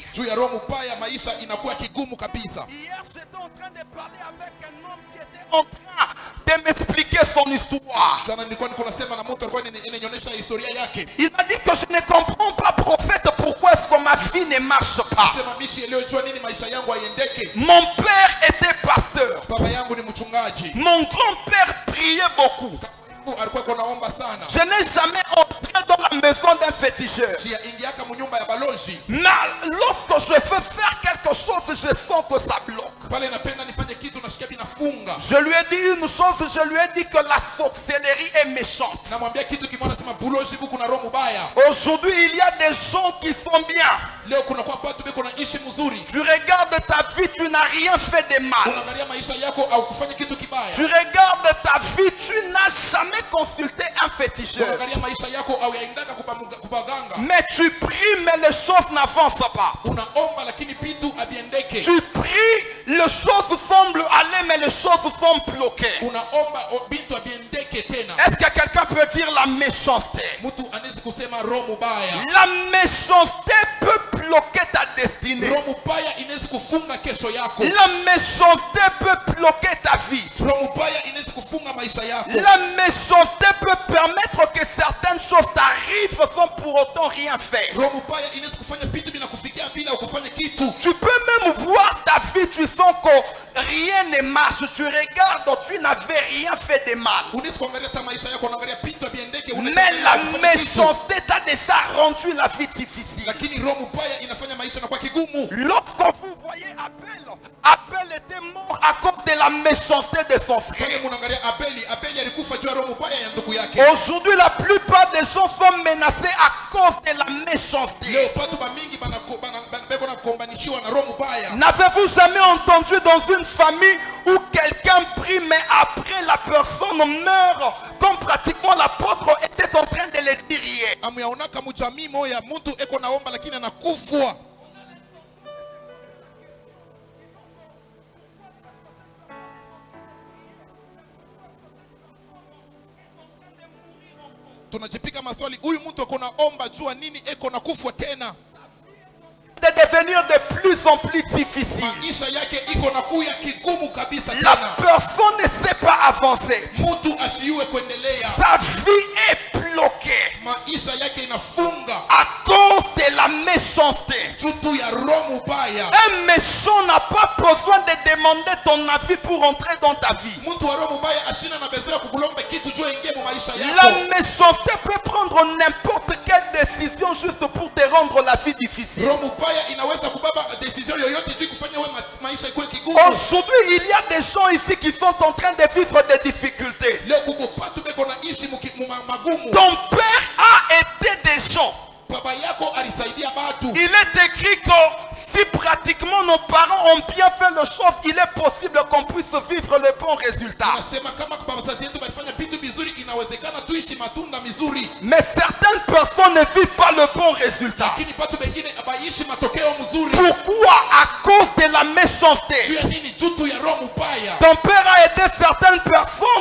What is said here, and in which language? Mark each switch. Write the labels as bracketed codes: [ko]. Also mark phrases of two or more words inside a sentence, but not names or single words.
[sw] Juu ya roho mubaya maisha inakuwa kigumu kabisa. [fr] Hier, j'étais en train de parler avec un homme qui était en train de m'expliquer son histoire. [sw] Jana nilikuwa niko nasema na mtu alikuwa ananionyesha historia yake. [fr] Il m'a dit que je ne comprends pas, prophète, pourquoi est-ce que ma vie ne marche pas. [sw] Sema mishi leo jua nini maisha yangu haiendeke. [fr] Mon père était pasteur. [sw] Baba yangu ni mchungaji. [fr] Mon grand-père priait beaucoup. [sw] Alikuwa konaomba sana. [fr] Je n'ai jamais entré dans la maison d'un féticheur. [sw] Sia ingiaka munyumba ya baloji. [fr] Mais lorsque je veux faire quelque chose, je sens que ça bloque. [sw] Pale napenda nifanye kitu nasikia binafunga. [fr] Je lui ai dit une chose, je lui ai dit que la sorcellerie est méchante. [sw] Namwambia kitu kimoja, nasema buloji buku na roho mbaya. [fr] Aujourd'hui, il y a des gens qui sont bien. [sw] Leo kuna kwa watu beko na ishi mzuri. [fr] Tu regardes ta vie, tu n'as rien fait de mal. [sw] Unaangalia maisha yako au kufanya kitu kibaya. [fr] Tu regardes ta vie, tu n'as jamais consulté un féticheur. [sw] Unaangalia maisha yako au yaendaka kubaganga. [fr] Mais tu pries, mais les choses n'avancent pas. [sw] Unaomba lakini bitu abiendeke. [fr] Tu pries, les choses semblent aller, mais les choses sont bloquées. [sw] Unaomba bitu abiendeke isitokee tena. [fr] Est-ce que quelqu'un peut dire la méchanceté? [sw] Mtu anaweza kusema roho mubaya. [fr] La méchanceté peut bloquer ta destinée. [sw] Roho mubaya inaweza kufunga kesho yako. [fr] La méchanceté peut bloquer ta vie. [sw] Roho mubaya inaweza kufunga maisha yako. [fr] La méchanceté peut permettre que certaines choses t'arrivent sans pour autant rien faire. [sw] Roho mubaya inaweza kufanya vitu vinakufikia bila kufanya kitu. [fr] Tu peux même voir ta vie, tu sens que rien ne marche. Tu regardes, tu n'avais rien fait de mal. [sw] Unaweza kuangalia hata maisha yako, unaangalia vitu viendeke, [fr] Mais la méchanceté t'a déjà rendu la vie difficile. [sw] Lakini roho mubaya inafanya maisha yanakuwa kigumu. [fr] Lorsque vous voyez Abel était mort à cause de la méchanceté de son frère. [sw] Abeli alikufa juu ya roho mubaya ya ndugu yake. [fr] Aujourd'hui, la plupart des gens sont menacés à cause de la méchanceté. [sw] Leo watu mingi beko na kombanishiwa na roho mubaya. [fr] N'avez-vous jamais entendu dans une famille où quelqu'un prie mais après la personne meurt, comme pratiquement l'apôtre était en train de le dire hier? [sw] Amuyaonaka mujamii moya mtu eko naomba lakini anakufwa. Tunajipika maswali, huyu mtu eko naomba jua nini eko nakufwa tena? [fr] De devenir de plus en plus difficile. [sw] Maisha yake iko nakuya kigumu kabisa [fr] La [sw] tena. [fr] personne ne sait pas avancer. [sw] Mtu asiwe kuendelea. [fr] Sa vie est bloquée [sw] Maisha yake inafunga [fr] à cause de la méchanceté. [sw] jutu ya roho mubaya. [fr] Un méchant n'a pas besoin de demander ton avis pour entrer dans ta vie. [sw] Mtu wa roho mubaya ashina na besoin ya kukulomba kitu juu ingie mu maisha [fr] La [sw] yako. [fr] méchanceté peut prendre n'importe quelle décision juste pour te rendre la vie difficile. [sw] Roho mubaya inaweza kubaba decision yoyote juu kufanya wewe maisha ikuwe kigumu. [fr] Aujourd'hui, il y a des gens ici qui sont en train de vivre des difficultés. [sw] Leo kuko patu beko na ishi magumu. [fr] Ton père a été des gens. [sw] Baba yako alisaidia watu. [fr] Il est écrit que si pratiquement nos parents ont bien fait les choses, il est possible qu'on puisse vivre le bon résultat. [sw] Nasema kama wazazi wetu walifanya vitu vizuri, inawezekana tuishi matunda mizuri. [fr] Mais certaines personnes ne vivent pas le bon résultat. [sw] Lakini watu wengine abaishi matokeo mzuri. [fr] Pourquoi? À cause de la méchanceté. [sw] Juu ya nini? Jutu ya roho mubaya. [fr] Ton père a aidé certaines personnes.